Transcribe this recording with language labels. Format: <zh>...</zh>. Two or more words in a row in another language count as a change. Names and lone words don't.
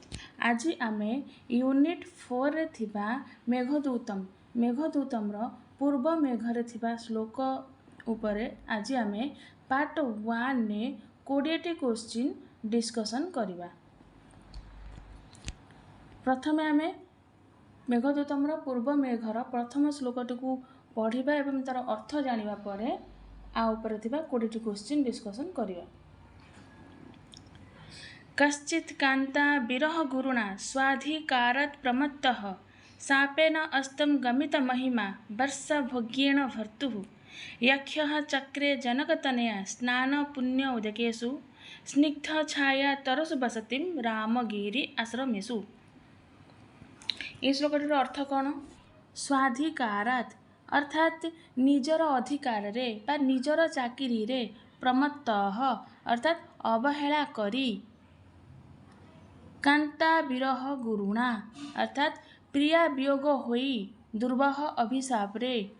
<or>ଆଜି ଆମେ ୟୁନିଟ 4 ରେ ଥିବା ମେଘଦୂତମ ପୂର୍ବ ମେଘରେ ଥିବା ଶ୍ଳୋକ ଉପରେ ଆଜି ଆମେ ପାର୍ଟ 1 ନେ 20ଟି</or> <en>question discussion</en> <or>କରିବା। ପ୍ରଥମେ ଆମେ ମେଘଦୂତମ ପୂର୍ବ ମେଘର ପ୍ରଥମ ଶ୍ଳୋକଟି କୁ ପଢ଼ିବା ଏବଂ ତାର ଅର୍ଥ ଜାଣିବା ପରେ ଆ ଉପର ଥିବା 20ଟି</or> <en>question discussion</en> <or>କରିବା।</or> <sa>कश्चित् कांता विरह गुरुणा स्वाधिकारात् प्रमत्तः शापेन अस्तं गमित महिमा वर्षा भोग्येन भर्तुः यक्षः चक्रे जनकतनया स्नान पुण्य उदकेषु स्निग्ध छाया तरसु बसतिं रामगिरि आश्रमेषु।</sa> <or>ଏ ଶ୍ଳୋକଟିର ଅର୍ଥ କଣ? ସ୍ୱାଧିକାରାତ୍ ଅର୍ଥାତ ନିଜର ଅଧିକାର ରେ ବା ନିଜର ଚାକିରି ରେ ପ୍ରମତ୍ତଃ ଅର୍ଥାତ ଅବହେଳା କରି</or> <sa>कांता विरह गुरुणा</sa> <or>ଅର୍ଥାତ ପ୍ରିୟା ବିୟୋଗ ହୋଇ ଦୁର୍ବହ ଅଭିଶାପ ରେ</or>